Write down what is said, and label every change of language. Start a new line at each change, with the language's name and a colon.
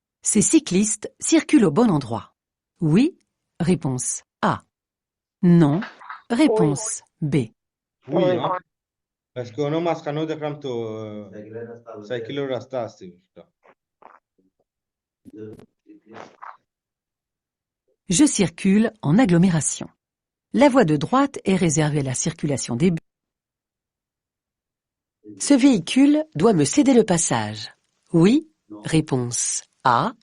French: Ces cyclistes circulent au bon endroit. Oui, réponse A. Non, réponse B. Oui, Parce que
Bangla: ono মাঝখানেও দেখলাম তো সাইকেলের রাস্তা আছে ওটা।
French: Je circule en agglomération. La voie de droite est réservée à la circulation des bus. Ce véhicule doit me céder le passage. Oui, réponse A.